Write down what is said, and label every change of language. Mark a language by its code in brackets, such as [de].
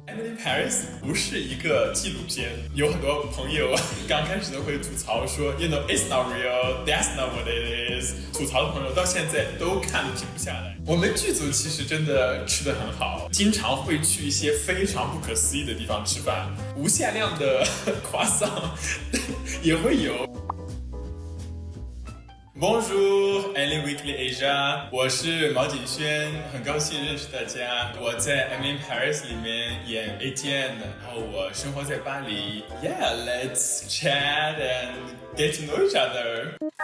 [zh] Emily Paris 不是一个纪录片，有很多朋友刚开始都会吐槽说 ， [en] You know it's not real, that's not what it is。 [zh] 吐槽的朋友到现在都看停不下来。我们剧组其实真的吃得很好，经常会去一些非常不可思议的地方吃饭，无限量的夸桑也会有。 Bonjour, Emily Weekly Asia， 我是毛景轩，很高兴认识大家。我在 Emily Paris 里面演 Etienne， 然后我生活在巴黎。 [en] Yeah, let's chat and get to know each other.